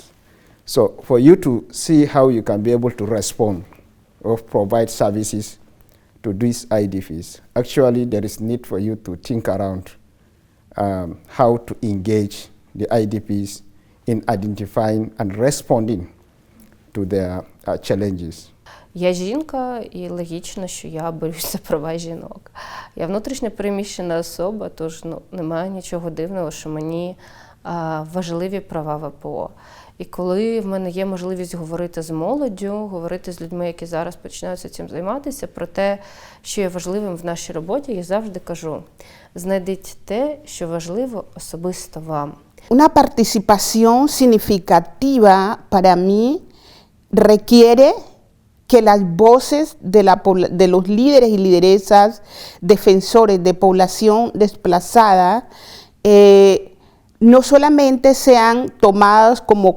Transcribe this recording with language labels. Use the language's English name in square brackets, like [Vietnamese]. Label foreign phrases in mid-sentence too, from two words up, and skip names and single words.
[English] So for you to see how you can be able to respond or provide services to these IDPs, actually there is need for you to think around how to engage the IDPs in identifying and responding to their challenges. [Ukrainian] Я жінка, і логічно, що я борюсь за права жінок. Я внутрішньо переміщена особа, тож немає нічого дивного, що мені важливі права ВПО. І коли в мене є можливість говорити з молоддю, говорити з людьми, які зараз починаються цим займатися, про те, що є важливим в нашій роботі, я завжди кажу, знайдіть те, що важливо особисто вам. [Spanish] Una participación significativa para mí requiere que las voces de los líderes y lideresas defensores de población desplazada no solamente sean tomadas como